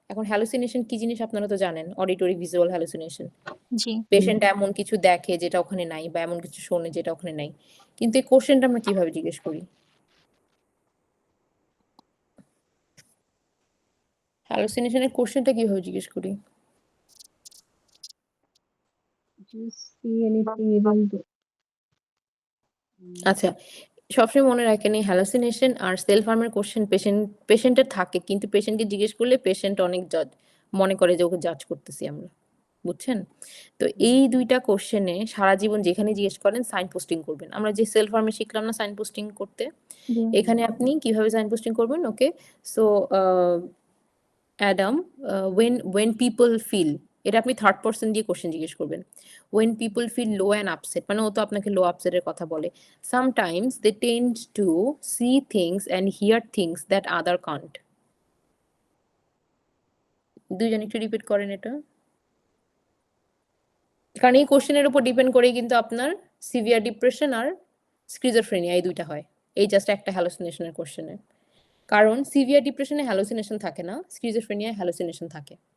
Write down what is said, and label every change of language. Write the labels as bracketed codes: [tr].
[bn] এখন হ্যালুসিনেশন কি জিনিস আপনারা তো জানেন, অডিটরি ভিজুয়াল হ্যালুসিনেশন। জি। পেশেন্ট এমন কিছু দেখে যেটা ওখানে নাই, বা এমন কিছু শোনে যেটা ওখানে নাই। কিন্তু এই কোশ্চেনটা আমরা কিভাবে জিজ্ঞেস করি? হ্যালুসিনেশনের কোশ্চেনটা কিভাবে জিজ্ঞেস করি? [en] Do you see anything even though? [bn] আচ্ছা, সবসময় মনে রাখেন এই হ্যালুসিনেশন আর সেলফ হার্মের কোশ্চেন পেশেন্টের থাকে, কিন্তু পেশেন্টকে জিজ্ঞেস করলে পেশেন্ট অনেক মনে করে যে ওকে জাজ করতেছি আমরা, বুঝছেন? তো এই দুইটা কোশ্চেনে সারা জীবন যেখানে জিজ্ঞেস করেন সাইন পোস্টিং করবেন। আমরা যে সেলফ হার্মে শিখলাম না সাইন পোস্টিং করতে, এখানে আপনি কিভাবে সাইন পোস্টিং করবেন? ওকে, so Adam, [en] when people feel, [bn] এটা আপনি থার্ড পারসন দিয়ে কোশ্চেন জিজ্ঞেস করবেন। [en] when people feel low and upset, [bn] মানে ও তো আপনাকে লো আপসেটের কথা বলে। [en] sometimes they tend to see things and hear things that other can't. [bn] দুইজন একটু রিপিট করেন এটা, কারণ এই কোশ্চেনের উপর ডিপেন্ড করেই কিন্তু আপনার সিভিয়ার ডিপ্রেশন আর স্কিজোফ্রেনিয়া এই দুইটা হয়, এই জাস্ট একটা হ্যালুসিনেশনের কোশ্চেনে। কারণ সিভিয়ার ডিপ্রেশনে হ্যালুসিনেশন থাকে না, স্কিজোফ্রেনিয়ায় হ্যালুসিনেশন থাকে।